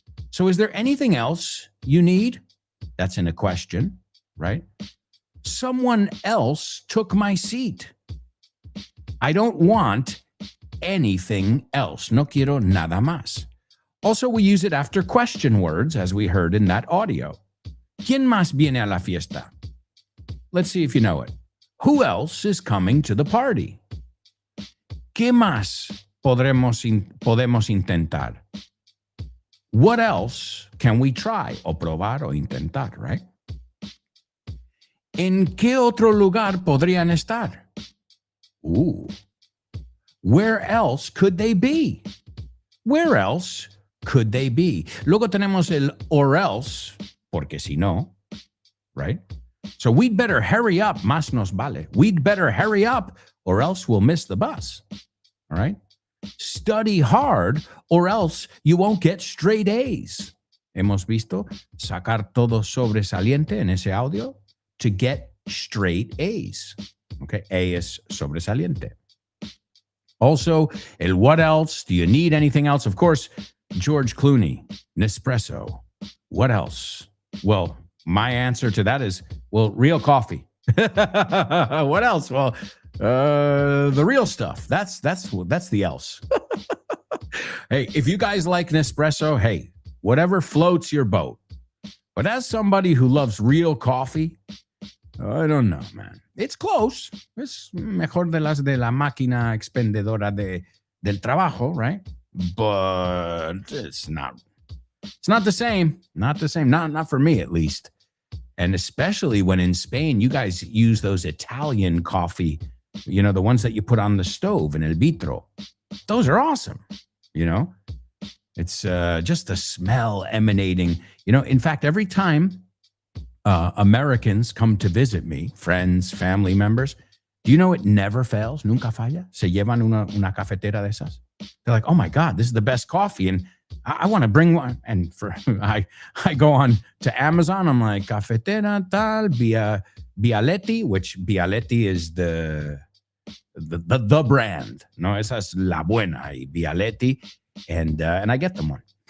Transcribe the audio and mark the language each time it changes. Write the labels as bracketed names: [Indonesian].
[English] So is there anything else you need? That's in a question, right? Someone else took my seat. I don't want anything else. [Spanish] No quiero nada más. [English] Also, we use it after question words, as we heard in that audio. [Spanish] ¿Quién más viene a la fiesta? [English] Let's see if you know it. Who else is coming to the party? [Spanish] ¿Qué más podemos intentar? [English] What else can we try? [Spanish] O probar o intentar, [English] right? [Spanish] ¿En qué otro lugar podrían estar? [English] Where else could they be? Where else could they be? [Spanish] Luego tenemos el or else, porque si no, [English] right? So we'd better hurry up, [Spanish] más nos vale. [English] We'd better hurry up or else we'll miss the bus, all right? Study hard or else you won't get straight A's. [Spanish] Hemos visto sacar todo sobresaliente en ese audio [English] to get straight A's. Okay, A is sobresaliente. Also, el what else? Do you need anything else? Of course, George Clooney, Nespresso. What else? Well, my answer to that is, well, real coffee. What else? Well, the real stuff. That's the else. Hey, if you guys like Nespresso, hey, whatever floats your boat. But as somebody who loves real coffee, I don't know, man. It's close. [Spanish] Es mejor de las de la máquina expendedora del trabajo, [English] right? But it's not the same. Not the same. Not for me, at least. And especially when in Spain, you guys use those Italian coffee, the ones that you put on the stove in el vitro. Those are awesome, It's just the smell emanating. In fact, every time Americans come to visit me, friends, family members, do you know it never fails? [Spanish] Nunca falla. Se llevan una cafetera de esas. [English] They're like, oh my God, this is the best coffee. And I want to bring one. And I go on to Amazon. I'm like, [Spanish] cafetera tal, [English] Bialetti, which Bialetti is the brand. [Spanish] No, esa es la buena, Bialetti. [English] And I get them one.